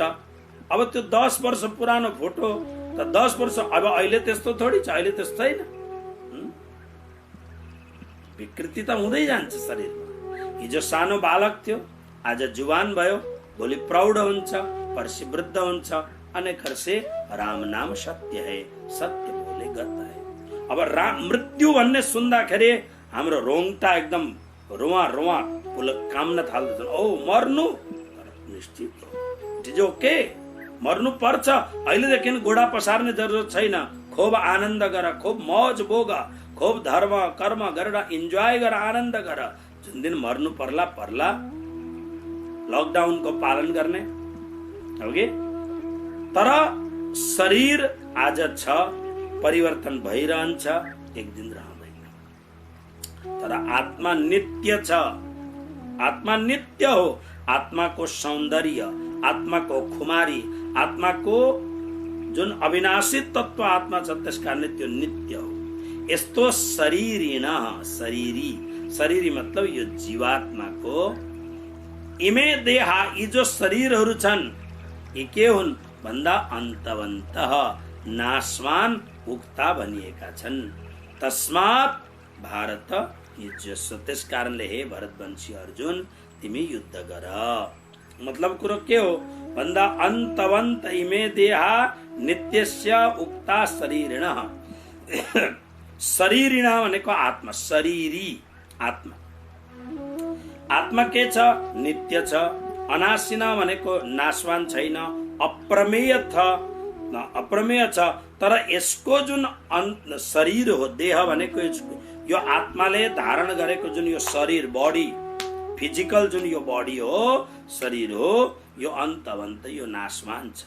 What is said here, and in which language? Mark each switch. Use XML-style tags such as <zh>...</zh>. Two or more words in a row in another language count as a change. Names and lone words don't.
<ne>अब त्यो 10 वर्ष पुरानो फोटो त 10 वर्ष, अब अहिले त्यस्तो थोडी छ, अहिले त्यस्तो छैन। विकृति त हुँदै जान्छ शरीरमा। हिजो सानो बालक थियो, आज जुवान भयो, भोलि प्रौढ हुन्छ, पर्सि वृद्ध हुन्छ।</ne> <hi>अनेक से राम नाम सत्य है, सत्य बोले गत है।</hi> <ne>अब राम मृत्यु भन्ने सुन्दाखेरि हाम्रो रोङटा एकदम रुवा रुवा काम्न थाल्दछ। ओ मर्नु निश्चित हो,</ne> <en>it is okay,</en> <ne>मर्नु पर्छ। अहिलेदेखि घोडा पसार्ने जरुरत छैन। खूब आनन्द गर, खूब मौज भोग, खूब धर्म कर्म गरेर इन्जोय गर, आनन्द गर। जुन दिन मर्नु पर्ला पर्ला, लकडाउनको पालन गर्ने हो कि। तर शरीर आज छ, परिवर्तन भइरहन्छ, एक दिन रहँदैन। तर आत्मा नित्य छ, आत्मा नित्य हो। आत्माको सौन्दर्य, आत्माको खुमारी, आत्माको जुन अविनाशी तत्व आत्मा छ त्यस कारणले त्यो नित्य हो। यस्तो शरीरिन, शरीरी, शरीरी मतलब यो जीवात्माको</ne> <sa>इमे देहा,</sa> <ne>यी जो शरीरहरू छन् यी के हुन् भन्दा अन्तवन्तः, नाशवान उक्ता भनिएका छन्।</ne> <sa>तस्मात् भारत युज्यस्व,</sa> <ne>त्यस कारणले हे भरतवंशी अर्जुन तिमी युद्ध गर। मतलब कुरो के हो भन्दा</ne> <sa>अन्तवन्त इमे देहा नित्यस्य उक्ता शरीरिण।</sa> <ne>शरीरिण भनेको आत्मा, शरीरी आत्मा। आत्मा के छ? नित्य छ। अनाशिन भनेको नाशवान छैन, अप्रमेय अप्रमेय छ। तर यसको जुन शरीर हो, देह भनेको यो आत्माले धारण गरेको जुन यो शरीर, बॉडी, फिजिकल जुन यो बॉडी हो, शरीर हो, यो अन्तवन्त, यो नाशवान छ।</ne>